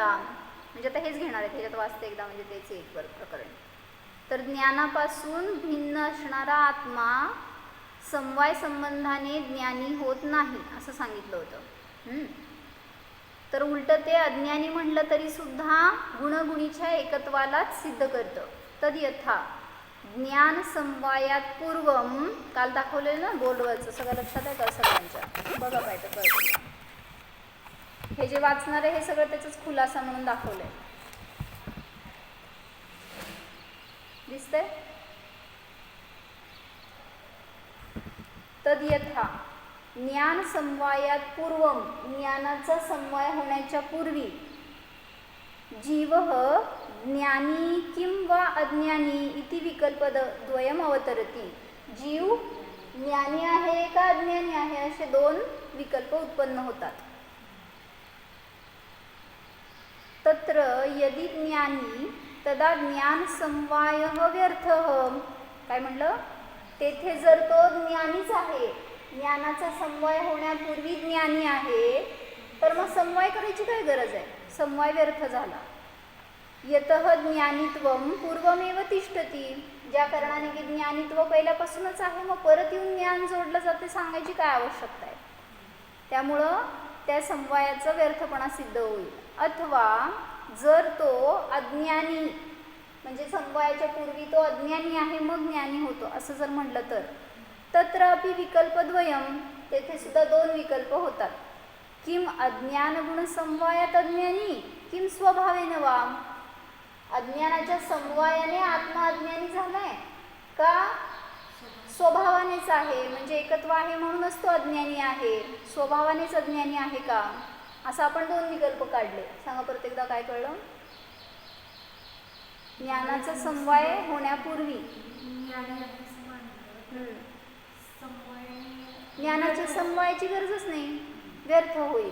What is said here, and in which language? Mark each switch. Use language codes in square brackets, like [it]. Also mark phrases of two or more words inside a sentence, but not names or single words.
[mr] म्हणजे आता हेच घेणार आहे, त्याच्यात वाचते एकदा, म्हणजे तेच एक प्रकरण. तर ज्ञानापासून भिन्न असणारा आत्मा समवाय संबंधाने ज्ञानी होत नाही असं सांगितलं होतं. तर उलटं ते अज्ञानी म्हणलं तरी सुद्धा गुणगुणीच्या एकत्वालाच सिद्ध करतं. [sa] तद्यथा ज्ञान समवायात पूर्वम, [mr] काल दाखवलेलं ना बोर्डवरचं, सगळं लक्षात आहे का सगळ्यांच्या? बघा पाहिजे कळतं. हे जे वाचणार आहे हे सगळं त्याचाच खुलासा म्हणून दाखवलंय. दिसतंय? [sa] तद्यथा ज्ञान समवायात पूर्वम, [mr] ज्ञानाचा समवाय होण्याच्या पूर्वी जीव ज्ञानी किंवा अज्ञानी [sa] इति विकल्पद्वयम अवतरती. [mr] जीव ज्ञानी आहे का अज्ञानी आहे असे दोन विकल्प उत्पन्न होतात. [sa] तत्र यदि ज्ञानी तदा ज्ञान समवायः व्यर्थः. [mr] काय म्हणलं? तेथे जर तो ज्ञानीच आहे, ज्ञानाचा समवाय होण्यापूर्वी ज्ञानी आहे, तर मग समवाय करायची काय गरज आहे? समवाय व्यर्थ झाला. [sa] यतः ज्ञानित्वम पूर्वमेव तिष्ठती. [mr] ज्या कारणाने की ज्ञानित्व पहिल्यापासूनच आहे, मग परत येऊन ज्ञान जोडलं जाते सांगायची काय आवश्यकता आहे? त्यामुळं त्या समवायाचा व्यर्थपणा सिद्ध होईल. अथवा जर तो अज्ञानी, म्हणजे समवायाच्या पूर्वी तो अज्ञानी आहे मग ज्ञानी होतो असं जर म्हटलं तर [sa] तत्र अपि विकल्पद्वयम, [mr] तेथे सुद्धा दोन विकल्प होतात. [sa] किम अज्ञान गुण समवायात अज्ञानी किम स्वभावेन वा. [mr] अज्ञानाच्या समवायाने आत्मा अज्ञानी झालाय का स्वभावानेच आहे, म्हणजे एकत्व आहे म्हणूनच तो अज्ञानी आहे, स्वभावानेच अज्ञानी आहे का? असं आपण दोन विकल्प काढले. सांगा परत एकदा काय कळलं? ज्ञानाचा समवाय होण्यापूर्वी ज्ञानाच्या समवायाची गरजच नाही, व्यर्थ होईल.